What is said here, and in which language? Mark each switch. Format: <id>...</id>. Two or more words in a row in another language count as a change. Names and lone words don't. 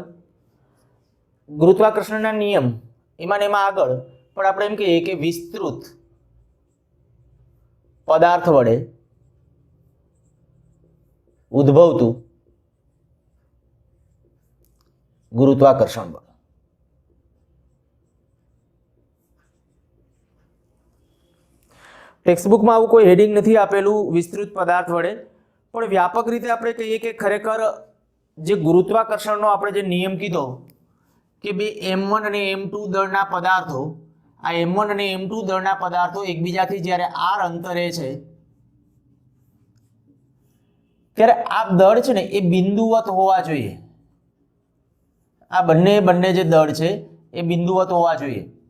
<gu>ગુરુત્વાકર્ષણના નિયમ એમાં ને એમાં આગળ પણ આપણે એમ કહીએ કે વિસ્તૃત પદાર્થ વડે ઉદ્ભવતું ગુરુત્વાકર્ષણ બળ। ટેક્સ્ટબુક માં આવું કોઈ હેડિંગ નહીં આપેલું વિસ્તૃત પદાર્થ વડે, પણ વ્યાપક રીતે આપણે કહીએ કે ખરેખર જે ગુરુત્વાકર્ષણનો આપણે જે નિયમ કીધો કે બે m1 અને m2 દળના પદાર્થો, આ m1 અને m2 દળના પદાર્થો એકબીજાથી જ્યારે r અંતરે છે ત્યારે આ દળ છે ને એ બિંદુવત હોવા જોઈએ। આ બંને જે દળ છે એ બિંદુવત હોવા જોઈએ।</gu>